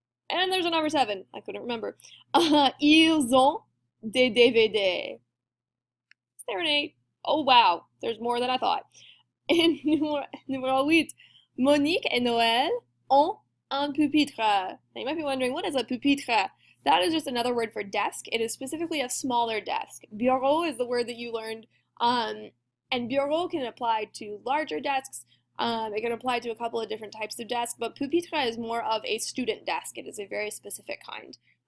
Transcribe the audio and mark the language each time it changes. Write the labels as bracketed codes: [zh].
[en] And there's a number 7, I couldn't remember. [fr] Ils ont des DVD. [en] Is there an 8? Oh wow, there's more than I thought. [fr] In numéro 8, Monique et Noël ont un pupitre. [en] Now you might be wondering, what is a pupitre? That is just another word for desk. It is specifically a smaller desk. Bureau is the word that you learned, and bureau can apply to larger desks. It can apply to a couple of different types of desks, but pupitre is more of a student desk. It is a very specific kind.